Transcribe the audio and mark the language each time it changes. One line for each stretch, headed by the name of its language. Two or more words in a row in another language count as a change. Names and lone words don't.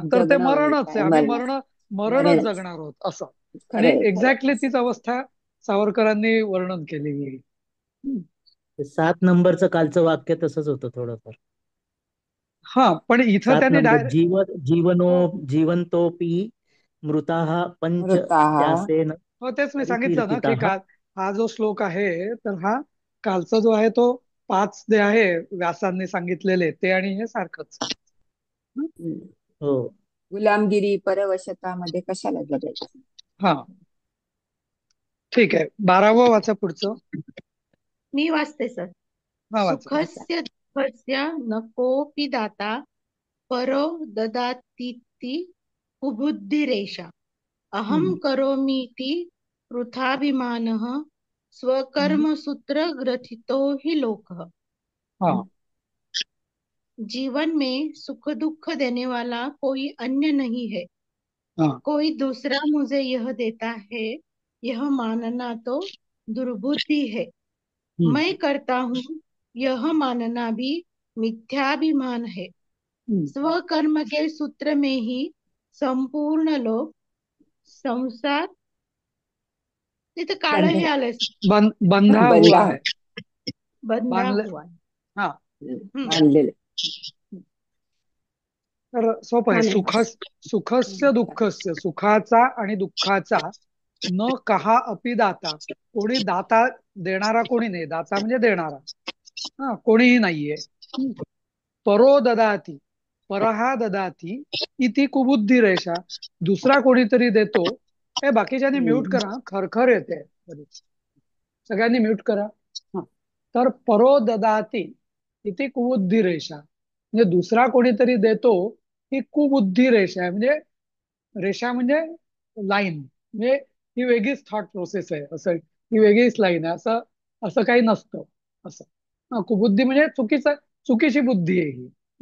Marathi: तर ते जगणं मरणच आहे, काय आम्ही मरण. मरणच मरणच. जगणार आहोत असं. आणि खरंय खरंय. एक्झॅक्टली तीच अवस्था सावरकरांनी वर्णन केलेली आहे. हम्म. ते 7 नंबरचं कालचं वाक्य तसंच होतं थोडंफार. हा, पण इथं 7 त्यांनी नंबर, जीवनो हो
Sanskrit: जीवंतोपि मृताः पंच मृताः. त्यासेन
Marathi: हो, तेच मी सांगितलं ना, की
Sanskrit: परिकीर्तिताः.
Marathi: हा जो श्लोक आहे, तर हा कालचा जो आहे तो 5 जे आहे व्यासांनी सांगितलेले ते, आणि हे सारखंच. हो. गुलामगिरी परवशतामध्ये कशाला जगायचं. हा, ठीक आहे. 12वं वाचा पुढचं. मी वाचते सर. हा, वाचा.
Sanskrit: सुखस्य दुःखस्य न कोऽपि दाता परो ददातीति कुबुद्धिरेषा. अहं करोमीति वृथाभिमानः स्वकर्मसूत्रग्रथितो हि लोकः.
Marathi: हा,
Hindi: जीवन में सुख दुख देने वाला कोई अन्य नहीं है.
Marathi: हा,
Hindi: कोई दूसरा मुझे यह देता है, यह मानना तो दुर्बुद्धि है. मैं करता हूँ यह मानना भी मिथ्याभिमान है. स्वकर्म के सूत्र में ही संपूर्ण लोक संसार,
Marathi: तिथे काळ हे आलंय,
Hindi: बंधा हुआ है, बंधा
Marathi: बांधले.
Hindi: हुआ है.
Marathi: हा, बांधलेले. तर सोपं आहे. छान आहे.
Sanskrit: सुखस्य दुःखस्य,
Marathi: सुखाचा आणि दुःखाचा,
Sanskrit: न कहा अपि दाता,
Marathi: कोणी दाता देणारा कोणी नाही, दाता म्हणजे देणारा, हा, कोणीही नाहीये.
Sanskrit: परो ददाती, परहा ददाती इति कुबुद्धी रेषा,
Marathi: दुसरा कोणीतरी देतो. हे बाकीच्यानी म्यूट करा, खरखर येते सगळ्यांनी म्यूट करा. हा, तर
Sanskrit: परो ददाती इति कुबुद्धी रेषा,
Marathi: म्हणजे दुसरा कोणीतरी देतो, ही कुबुद्धी रेषा आहे. म्हणजे रेषा म्हणजे लाईन, म्हणजे ही वेगळीच
English: thought process
Marathi: आहे, असं ही वेगळीच लाईन आहे, असं असं काही नसतं असं. हा, कुबुद्धी म्हणजे चुकीची बुद्धी आहे ही.